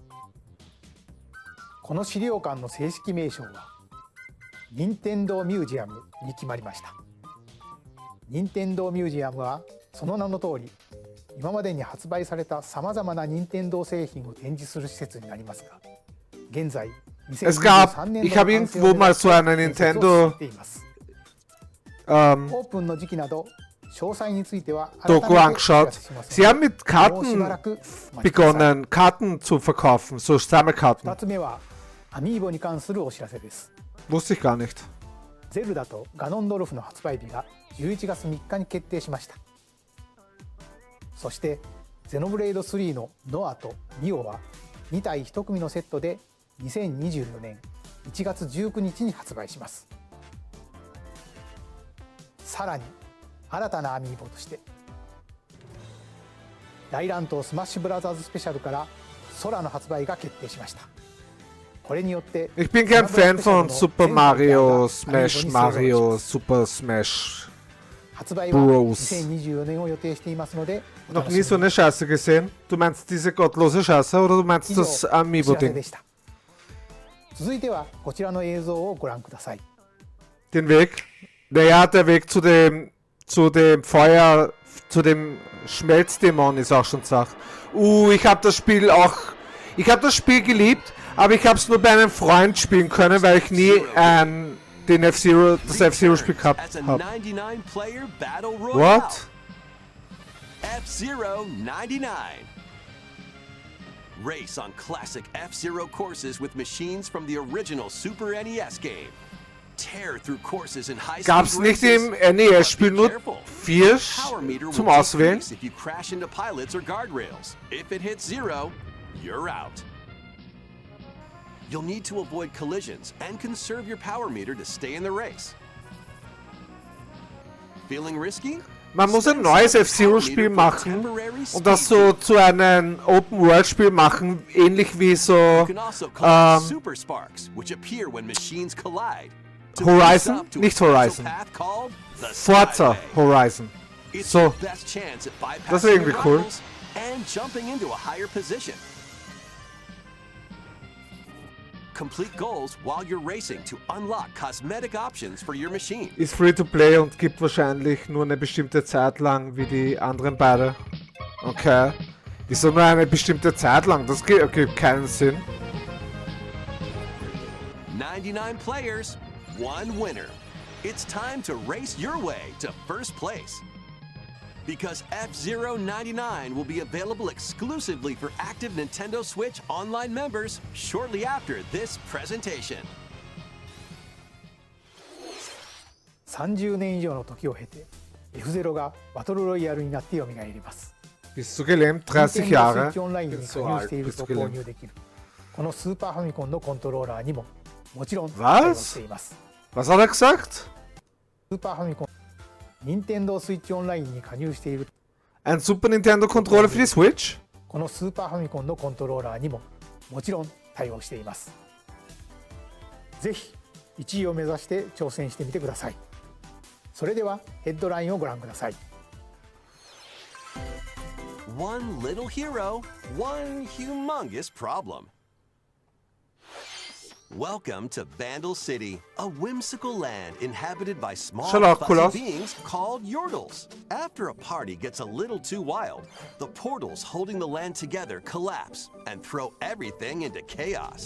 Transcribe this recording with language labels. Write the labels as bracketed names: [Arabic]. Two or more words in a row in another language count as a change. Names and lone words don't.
[Japanese] この資料館の正式名称は任天堂ミュージアムに決まりました。任天堂ミュージアムはその名の通り、今までに発売されたさまざまな任天堂製品を展示する施設になりますが、現在 [German] Es gab, ich habe irgendwo mal so eine Nintendo [Japanese] オープンの時期など詳細については [German] Doku angeschaut. Sie haben mit Karten begonnen, Karten zu verkaufen, so Sammelkarten. [Japanese] 2つ目はアミーボに関するお知らせです。 [German] Wusste ich gar nicht. [Japanese] ゼルダとガノンドルフの発売日が11月3日に決定しました。そしてゼノブレイド3のノアとミオは2体1組のセットで2024年1月19日に発売します。さらに新たなアミーボとして大乱闘スマッシュブラザーズスペシャルから空の発売が決定しました。これによって [German] Ich bin kein Fan von Super Mario, Smash Mario, Super Smash [Japanese] 発売は [German] Bros. [Japanese] 2024年を予定していますので、 [German] Noch nie so eine Scheiße gesehen. Du meinst diese gottlose Scheiße oder du meinst [Japanese] 以上 [German] das [Japanese] お知らせ [German] Amiibo-Ding? [Japanese] でした。続いてはこちらの映像をご覧ください。 [German] Den Weg? Naja, der Weg zu dem Feuer, zu dem Schmelzdämon ist auch schon Sache. Ich habe das Spiel auch, ich habe das Spiel geliebt, aber ich habe es nur bei einem Freund spielen können, weil ich nie das F-Zero-Spiel gehabt habe. [English] What? F-Zero 99. Race on classic F-Zero courses with machines from the original Super NES game. Tear through courses in high [German] Gab's [English] speed [German] nicht [English] races. [German] im NES-Spiel nur [English] Careful. 4 Power meter [German] zum [English] will [German] Auswählen? [English] decrease if you crash into pilots or guardrails. If it hits 0, you're out. You'll need to avoid collisions and conserve your power meter to stay in the race. Feeling risky? [German] Man muss ein neues F-Zero-Spiel machen und das so zu einem Open-World-Spiel machen, ähnlich wie so [English] You can also collect super sparks, which appear when machines collide. To [German] Horizon? [English] boost up to a [German] Nicht [English] special [German] Horizon. [English] path called the [German] Forza [English] Skyway. [German] Horizon. [English] It's [German] So, [English] your best chance at bypassing [German] das ist irgendwie [English] your [German] cool. [English] rivals and jumping into a higher position. Complete goals while you're racing to unlock cosmetic options for your machine. [German] Ist [English] free to play [German] und gibt wahrscheinlich nur eine bestimmte Zeit lang wie die anderen beide. Okay. Wieso nur eine bestimmte Zeit lang? Das gibt keinen Sinn. [English] 99 players, one winner. It's time to race your way to first place. Because F-Zero 99 will be available exclusively for active Nintendo Switch Online members shortly after this presentation. [Japanese] 30 年以上の時を経て F-Zero がバトルロイヤルになって蘇ります。 [German] Bist du gelähmt? 30 [Japanese] Nintendo [German] Jahre? [Japanese] Switch オンラインに [German] Bin [Japanese] 加 [German] so [Japanese] 入して [German] alt. [Japanese] いる [German] Bist [Japanese] と [German] du [Japanese] 購入 [German] gelähmt? [Japanese] できるこのスーパーファミコンのコントローラーにももちろん対応しています。 [German] Was hat er gesagt? [Japanese] スーパーファミコン Nintendo Switch オンラインに加入している [German] Ein Super Nintendo Controller für die Switch? [Japanese] このスーパーファミコンのコントローラーにももちろん対応しています。ぜひ1位を目指して挑戦してみてください。それではヘッドラインをご覧ください。 [English] One little hero, one humongous problem. Welcome to Vandal City, a whimsical land inhabited by small fuzzy beings called Yordles. After a party gets a little too wild, the portals holding the land together collapse and throw everything into chaos.